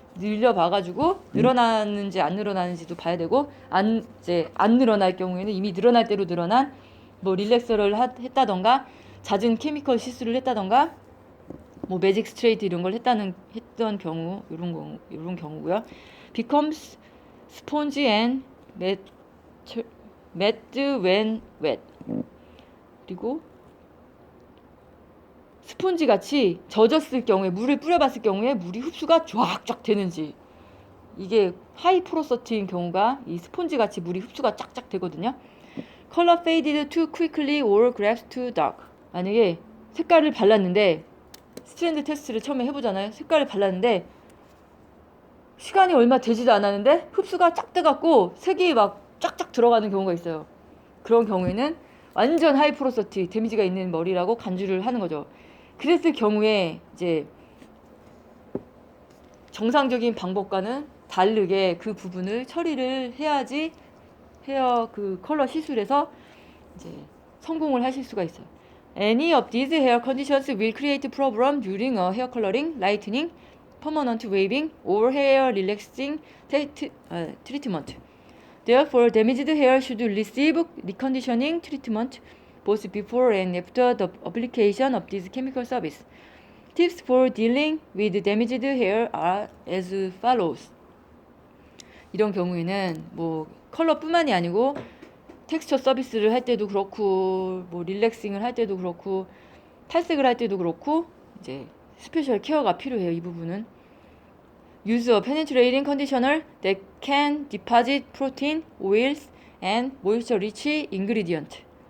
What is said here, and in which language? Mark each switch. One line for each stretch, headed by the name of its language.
Korean: 늘려봐가지고 늘어나는지 안 늘어나는지도 봐야 되고, 이제 안 늘어날 경우에는 이미 늘어날 대로 늘어난 뭐 릴렉서를 했다던가 잦은 케미컬 시술을 했다던가 뭐 매직 스트레이트 이런 걸 했던 경우, 이런 경우고요.
English: becomes spongy and matte when wet.
Korean: 그리고 스폰지 같이 젖었을 경우에, 물을 뿌려봤을 경우에 물이 흡수가 쫙쫙 되는지. 이게 하이 포로서티인 경우가 이 스폰지 같이 물이 흡수가 쫙쫙 되거든요.
English: color faded too quickly or grabs too dark.
Korean: 만약에 색깔을 발랐는데, 스트랜드 테스트를 처음에 해보잖아요. 색깔을 발랐는데 시간이 얼마 되지도 않았는데 흡수가 쫙 돼갖고 색이 막 쫙쫙 들어가는 경우가 있어요. 그런 경우에는 완전 하이 포로서티 데미지가 있는 머리라고 간주를 하는 거죠. 그랬을 경우에 이제 정상적인 방법과는 다르게 그 부분을 처리를 해야지 헤어 그 컬러 시술에서 이제 성공을 하실 수가 있어요.
English: Any of these hair conditions will create problem during a hair coloring, lightening, permanent waving, or hair relaxing treatment. Therefore, damaged hair should receive reconditioning treatment both before and after the application of this chemical service. Tips for dealing with damaged hair are as follows.
Korean: 이런 경우에는 뭐 컬러뿐만이 아니고 텍스처 서비스를 할 때도 그렇고, 뭐 릴렉싱을 할 때도 그렇고, 탈색을 할 때도 그렇고, 이제 스페셜 케어가 필요해요. 이 부분은.
English: Use a penetrating conditioner that can deposit protein, oils, and moisture-rich ingredient.